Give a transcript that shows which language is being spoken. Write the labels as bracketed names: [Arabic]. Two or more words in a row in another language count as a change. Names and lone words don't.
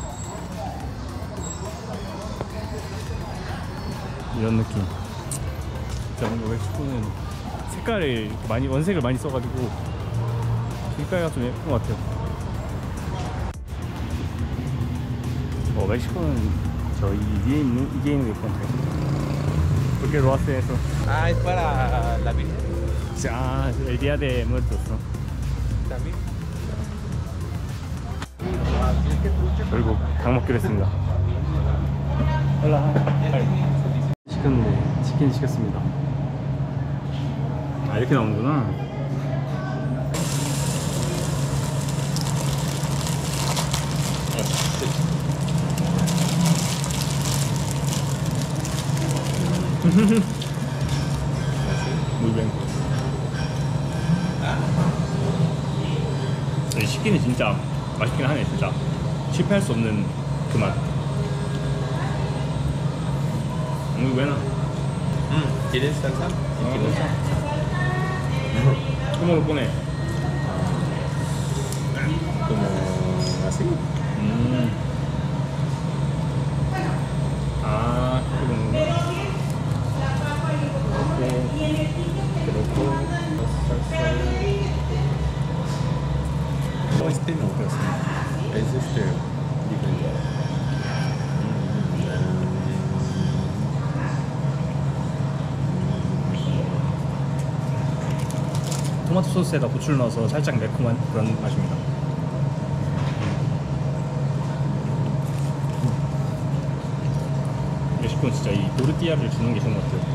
[Korean] 이런 느낌. 진짜 뭔가 멕시코는 색깔을 많이, 원색을 많이 써가지고 길가가 좀 예쁜 것 같아요. 멕시코는 저 이게 있는 게 예쁜데. [Spanish] Porque lo hace eso? Es para la Virgen. El día de muertos, ¿no? También. [Korean] 결국 닭 먹기로 했습니다. 시켰는데 치킨 시켰습니다. 이렇게 나오는구나. [Spanish] Muy bien. [Korean] 치킨이 진짜 맛있긴 하네. 진짜 실패할 수 없는 그 맛. [Spanish] Muy buena. ¿Quieres salsa? ¿Cómo lo pone? Como así. No, este no, es diferente. [Korean] 토마토 소스에다 고추를 넣어서 살짝 매콤한 그런 맛입니다. 멕시코는 진짜 이 도르띠아를 주는 게 좋은 것 같아요.